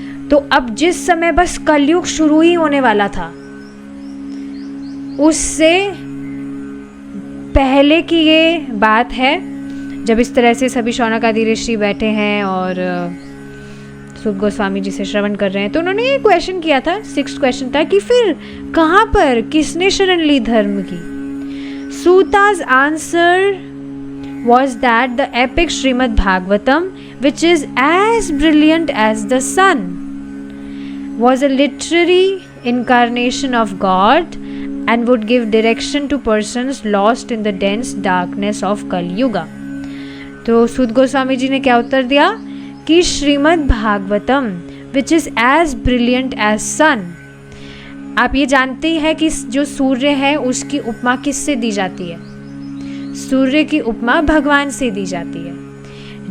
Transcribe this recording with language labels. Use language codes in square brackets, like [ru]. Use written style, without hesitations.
[hi] तो अब जिस समय बस कलयुग शुरू ही होने वाला था, उससे पहले की ये बात है, जब इस तरह से सभी शौनक आदि ऋषि बैठे हैं और सूत गोस्वामी जी से श्रवण कर रहे हैं। तो उन्होंने ये क्वेश्चन किया था, 6th क्वेश्चन था कि फिर कहाँ पर किसने शरण ली धर्म की। [en] Suta's answer was that the epic Srimad Bhagavatam, which is as brilliant as the sun, was a literary incarnation of God and would give direction to persons lost in the dense darkness of Kali Yuga. [hi] तो सूत गोस्वामी जी ने क्या उत्तर दिया कि Shrimad Bhagavatam [en] Which is as brilliant as sun. [hi] आप ये जानते हैं कि जो सूर्य है उसकी उपमा किससे दी जाती है? सूर्य की उपमा भगवान से दी जाती है।